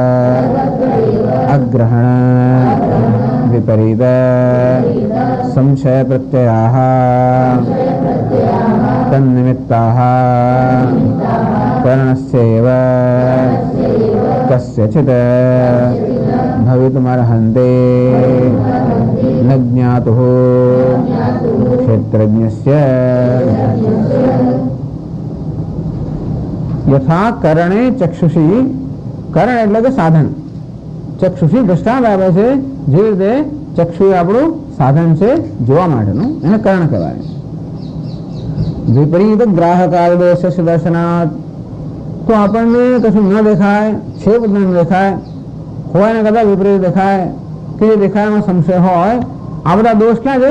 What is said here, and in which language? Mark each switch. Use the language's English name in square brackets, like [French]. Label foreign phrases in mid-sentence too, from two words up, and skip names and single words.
[Sanskrit] अग्रहण विपरीत संशय प्रत्ययाः तन्निमित्ताः करणस्यैव कस्यचित् भवितुमर्हन्ते न ज्ञातुः क्षेत्रज्ञस्य यथा करणे चक्षुषी. [Gujarati] करण એટલે કે સાધન. ચક્ષુષી દ્રષ્ટાંત આપે છે જે રીતે ચક્ષુ આપણું સાધન છે જોવા માટેનું, એને કરણ કહેવાય. [Sanskrit] विपरीत ग्राहकादिदोष दर्शनात, [Gujarati] તો આપણને કશું ન દેખાય, છેપ ન દેખાય, હોય ને કદાચ વિપરીત દેખાય કે દેખાયમાં સંશય હોય, આ બધા દોષ ક્યાં છે?